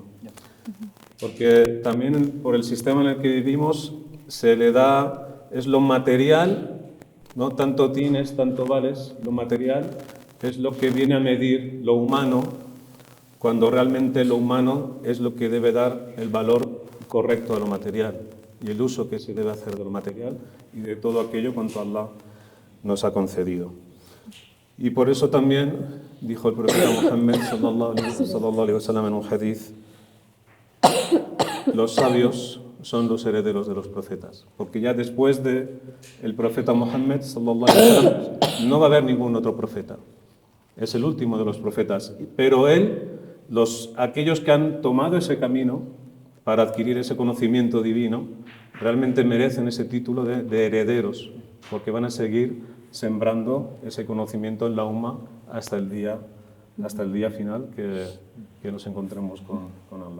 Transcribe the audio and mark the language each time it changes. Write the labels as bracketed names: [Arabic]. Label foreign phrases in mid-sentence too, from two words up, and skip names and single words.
[Spanish] Porque también por el sistema en el que vivimos se le da, es lo material, no tanto tienes, tanto vales, lo material es lo que viene a medir lo humano, cuando realmente lo humano es lo que debe dar el valor correcto a lo material y el uso que se debe hacer de lo material y de todo aquello cuanto Allah nos ha concedido. Y por eso también dijo el profeta Muhammad [Arabic] صلى الله عليه وسلم [Spanish] en un hadith: los sabios son los herederos de los profetas, porque ya después de el profeta Muhammad [Arabic] صلى الله عليه وسلم [Spanish] no va a haber ningún otro profeta. Es el último de los profetas, pero aquellos que han tomado ese camino para adquirir ese conocimiento divino realmente merecen ese título de herederos, porque van a seguir sembrando ese conocimiento en la umma hasta el día final que nos encontremos con Allah.